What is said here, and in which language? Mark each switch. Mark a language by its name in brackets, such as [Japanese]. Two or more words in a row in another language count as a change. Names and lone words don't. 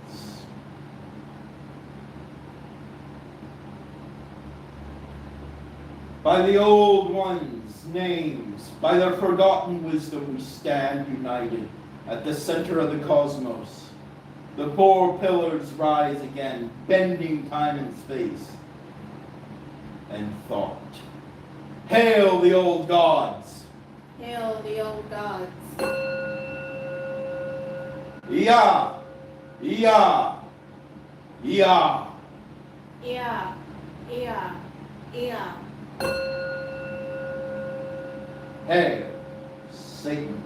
[English] By the old ones' names, by their forgotten wisdom, we stand united at the center of the cosmos. The four pillars rise again, bending time and space and thought. Hail the old gods! Hail the old gods! Ia! Ia! Ia! Ea! Ea! Ea! Hail, Satan!